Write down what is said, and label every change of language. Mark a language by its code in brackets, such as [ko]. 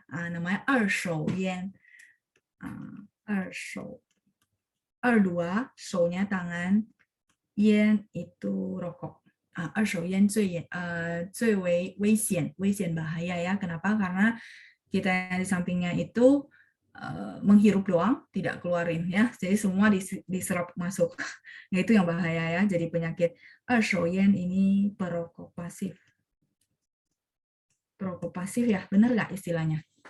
[zh] Namanya 二手烟. 二手. [id] 二dua, 手nya tangan, 烟 itu rokok. [zh] 二手烟最为危险 [id] bahaya ya. Kenapa? Karena kita di sampingnya itu menghirup doang, tidak keluarin ya. Jadi semua diserap masuk. Nah, itu yang bahaya ya. Jadi penyakit 二手烟 ini perokok pasif. Perokok pasif ya, benar nggak istilahnya?